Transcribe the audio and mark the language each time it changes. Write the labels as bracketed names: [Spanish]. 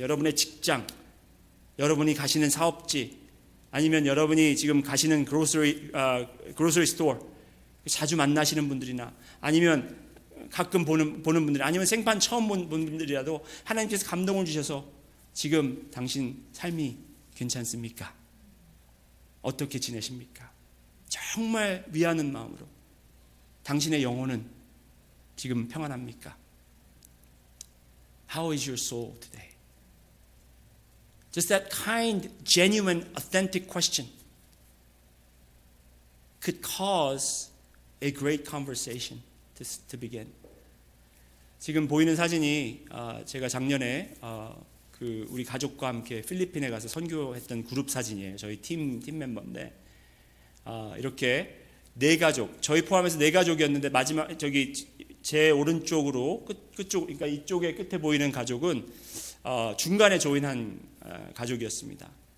[Korean] 여러분의 직장, 여러분이 가시는 사업지, 아니면 여러분이 지금 가시는 grocery store, 자주 만나시는 분들이나 아니면 가끔 보는 분들, 아니면 생판 처음 본 분들이라도 하나님께서 감동을 주셔서 지금 당신 삶이 괜찮습니까? 어떻게 지내십니까? 정말 위하는 마음으로 당신의 영혼은 지금 평안합니까? [English] How is your soul today? Just that kind, genuine, authentic question could cause a great conversation to begin. [Korean] 지금 보이는 사진이 제가 작년에 그 우리 가족과 함께 필리핀에 가서 선교했던 그룹 사진이에요. 저희 팀 멤버인데 이렇게 네 가족, 저희 포함해서 네 가족이었는데 마지막 저기 제 오른쪽으로 끝쪽, 그러니까 이쪽에 끝에 보이는 가족은 중간에 조인한 가족이었습니다.